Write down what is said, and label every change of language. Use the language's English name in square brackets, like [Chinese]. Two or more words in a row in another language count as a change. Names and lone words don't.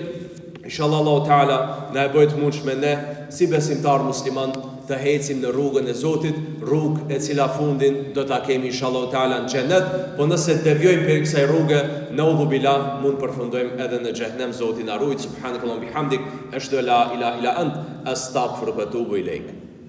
[Albanian] Inshallah Allahu Teala na e bëjë të mundshme ne si besimtar musliman të hecim në rrugën e Zotit, rrugë e cila fundin do ta kemi [Arabic] إن شاء الله تعالى [Albanian] në xhenet, po nëse devijojmë për kësaj rruge, [Arabic] نعوذ بالله, [Albanian] mund përfundojmë edhe në xhenem. Zoti na ruaj. [Arabic] سبحانك اللهم وبحمدك، أشهد أن لا إله إلا أنت، أستغفرك وأتوب إليك.